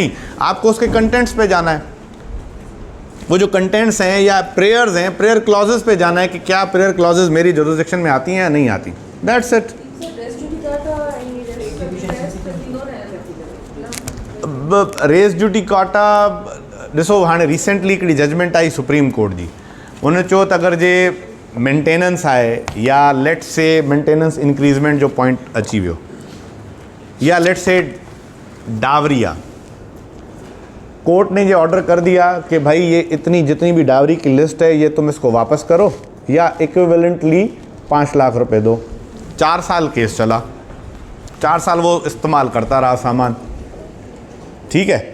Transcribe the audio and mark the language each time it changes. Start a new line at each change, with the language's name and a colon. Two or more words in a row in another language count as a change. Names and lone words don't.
Urdu: نہیں، آپ کو اس کے کنٹینٹس پہ جانا ہے، وہ جو کنٹینٹس ہیں یا پریئرز ہیں,
English: prayer clauses
Urdu: پہ جانا ہے کہ کیا
English: prayer clauses
Urdu: میری جیورسڈکشن میں آتی ہیں یا نہیں آتی.
English: That's it.
Latin: res judicata
Sindhi: ॾिसो, हाणे रिसेंटली हिकिड़ी जजमेंट आई सुप्रीम कोर्ट जी, उन चयो त अगरि जे मेंटेनेंस आहे या
English: let's say maintenance increment
Sindhi: जो पॉइंट अची वियो,
Urdu: या
English: let's say dowry
Urdu: आहे, کورٹ نے یہ آرڈر کر دیا کہ بھائی یہ اتنی جتنی بھی ڈاوری کی لسٹ ہے یہ تم اس کو واپس کرو یا اکویولنٹلی 5 لاکھ روپے دو. 4 سال کیس چلا، 4 سال وہ استعمال کرتا رہا سامان، ٹھیک ہے.